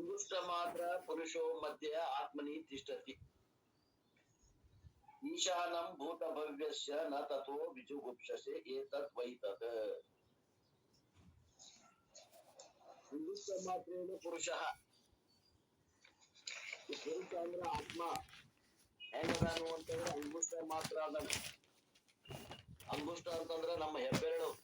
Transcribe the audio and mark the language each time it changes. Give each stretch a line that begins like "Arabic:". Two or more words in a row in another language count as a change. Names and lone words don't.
Sanskrit: ಅಂಗುಷ್ಟ ಮಾತ್ರ ಪುರುಷೋ ಮಧ್ಯ ಆತ್ಮನಿ ತಿಷ್ಠತಿ ಈಶಾನಂ ಭೂತ ಭವ್ಯಸ್ಯ ನ ತಥೋ ವಿಜುಗುಪ್ಸಸೆ ಏತತ್ ವೈತತ್ ಅಂಗುಷ್ಟ ಮಾತ್ರೇನ ಪುರುಷ
Kannada: ಪುರುಷ ಅಂದ್ರೆ ಆತ್ಮ ಹೆಂಗದಾನು ಅಂತಂದ್ರೆ ಅಂಗುಷ್ಟ ಮಾತ್ರ ಅದಾನ. ಅಂಗುಷ್ಟ ಅಂತಂದ್ರೆ ನಮ್ಮ ಹೆಬ್ಬೆರಳು.